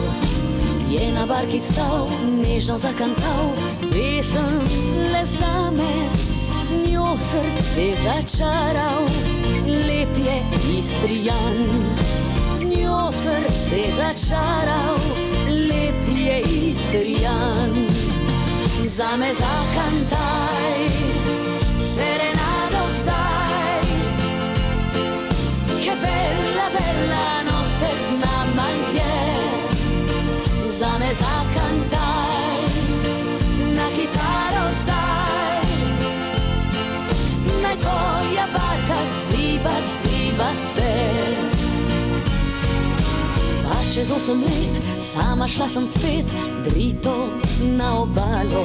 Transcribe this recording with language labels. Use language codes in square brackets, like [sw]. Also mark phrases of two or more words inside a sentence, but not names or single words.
[sl] Je na barki stal, nežno zakantal, pesem le zame, z njo srce začaral, lep je Istrijan. Z njo srce začaral, lep je Istrijan. Zame zakantaj, serenado zdaj, [it] che bella, bella notte [sl] z nama je. Zame zakantaj, na kitaro zdaj, naj tvoja barka ziba, ziba se. Pa čez 8 let, sama šla sem spet, drito na obalo.